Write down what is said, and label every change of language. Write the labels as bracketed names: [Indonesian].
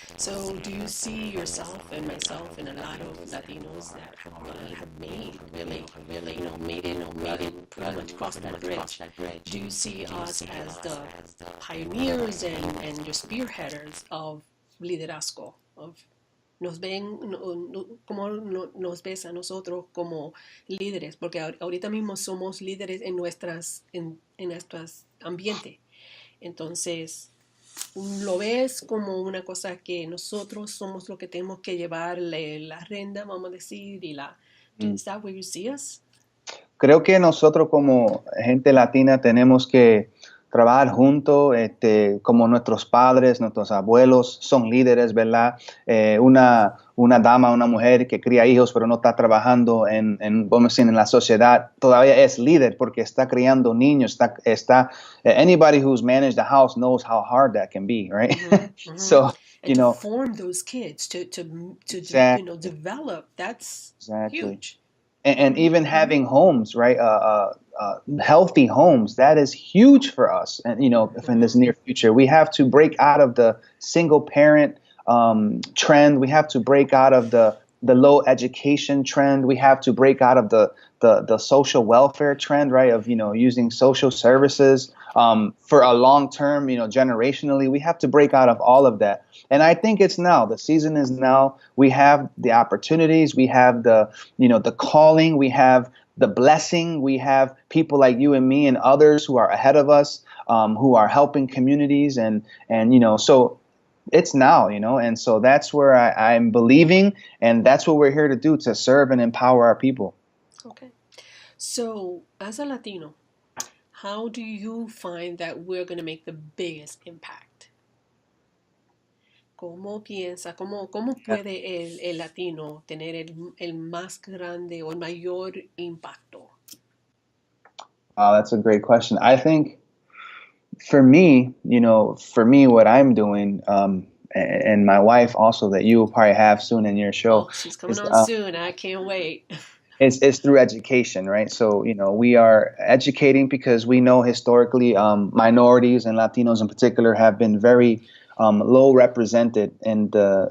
[English] So, do you see yourself and myself and a lot of Latinos that have made really, made it pretty much crossed that bridge? Do you see us as the pioneers and your spearheaders of liderazgo? [Spanish] Nos ven, como nos ves a nosotros como líderes, porque ahorita mismo somos líderes en nuestras ambiente. Entonces, lo ves como una cosa que nosotros somos lo que tenemos que llevarle la renda, vamos a decir, Mm. [English] is that where you see us? [Spanish] Creo que nosotros como gente latina tenemos que trabajar juntos, como nuestros padres, nuestros abuelos son líderes, ¿verdad? Una dama, una mujer que cría hijos pero no está trabajando vamos a decir, en la sociedad, todavía es líder porque está criando niños, [English] anybody who's managed a house knows how hard that can be, right? Mm-hmm. So, and to form those kids, to exactly, develop, that's exactly. huge. And even having homes, right? Healthy homes, that is huge for us. And, if in this near future, we have to break out of the single parent trend. We have to break out of the low education trend. We have to break out of the social welfare trend, right? Of, using social services for a long term, generationally. We have to break out of all of that. And I think it's now. The season is now. We have the opportunities. We have the calling. We have the blessing. We have people like you and me and others who are ahead of us, who are helping communities. So it's now, and so that's where I'm believing. And that's what we're here to do, to serve and empower our people. Okay. So, as a Latino, how do you find that we're going to make the biggest impact? [Spanish] ¿Cómo piensa, cómo puede el latino tener el más grande o el mayor impacto? [English] That's a great question. I think for me, what I'm doing, and my wife also, that you will probably have soon in your show, Oh, she's coming is on soon. I can't wait. is through education, right? So, we are educating because we know historically, minorities and Latinos in particular have been very low represented in the